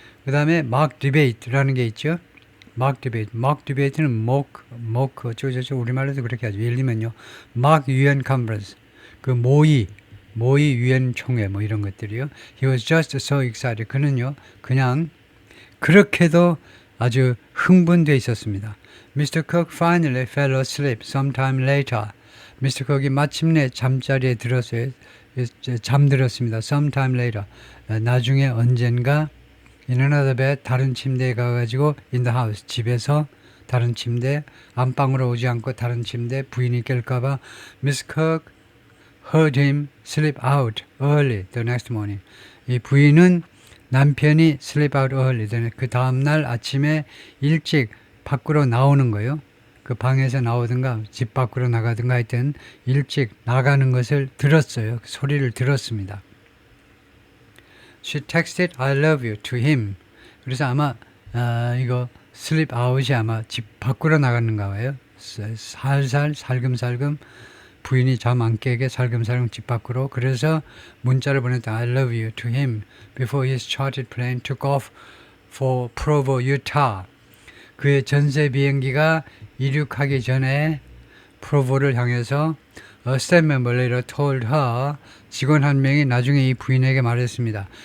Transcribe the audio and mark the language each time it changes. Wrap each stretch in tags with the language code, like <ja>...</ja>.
<ko>그 다음에 mock debate라는 게 있죠. mock debate는 mock 저쪽 우리말로도 그렇게 하죠. 예를 들면요, mock UN conference, 그 모의 UN 총회 뭐 이런 것들이요.</ko> <en>He was just so excited.</en> <ko>그는요, 그냥 그렇게도 아주 흥분돼 있었습니다.</ko> <en>Mr. Cook finally fell asleep sometime later. Mr.</en> <ko>Cook이 마침내 잠자리에 들었어요. 잠들었습니다.</ko> <en>Sometime later.</en> <ko>나중에 언젠가</ko> <en>in another bed,</en> <ko>다른 침대에 가가지고</ko> <en>in the house,</en> <ko>집에서 다른 침대, 안방으로 오지 않고 다른 침대, 부인이 깰까봐</ko> <en>Miss Cook heard him sleep out early the next morning.</en> <ko>이 부인은 남편이</ko> <en>sleep out early,</en> <ko>그 다음날 아침에 일찍 밖으로 나오는 거예요. 그 방에서 나오든가 집 밖으로 나가든가 하여튼 일찍 나가는 것을 들었어요. 소리를 들었습니다.</ko> <en>She texted I love you to him.</en> <ko>그래서 아마 이거 sleep out이 아마 집 밖으로 나가는가 봐요. 살금살금 부인이 잠 안 깨게 살금살금 집 밖으로. 그래서 문자를 보냈다.</ko> <en>I love you to him before his chartered plane took off for Provo, Utah.</en> <ko>그의 전세 비행기가 이륙하기 전에 프로보를 향해서</ko> <en>A staff member later told her,</en> <ko>직원 한 명이 나중에 이 부인에게 말했습니다.</ko>